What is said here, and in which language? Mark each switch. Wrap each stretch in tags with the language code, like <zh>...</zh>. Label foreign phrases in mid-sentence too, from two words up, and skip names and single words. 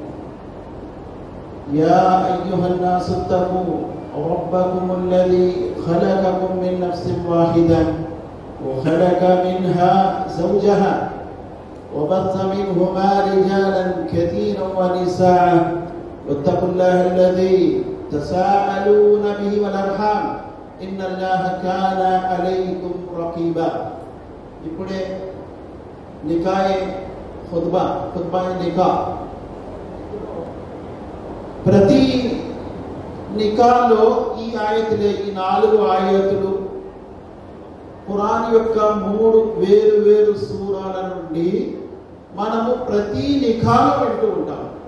<ar>يا أيها الناس اتقوا ربكم الذي خلقكم من نفس واحدة وخلق منها زوجها وبث منهما رجالا كثيرا ونساء واتقوا الله الذي تساءلون به والأرحام إن الله كان عليكم رقيبا.</ar> <te>ఇప్పుడే నికాయే ఖుత్బా నికా. ప్రతి నికాలో ఈ ఆయతులే, ఈ 4 ఆయతులు ఖురాన్ యొక్క 3 వేరు వేరు సూరాల నుండి మనము ప్రతి నికాలో వింటూ ఉంటాం.</te>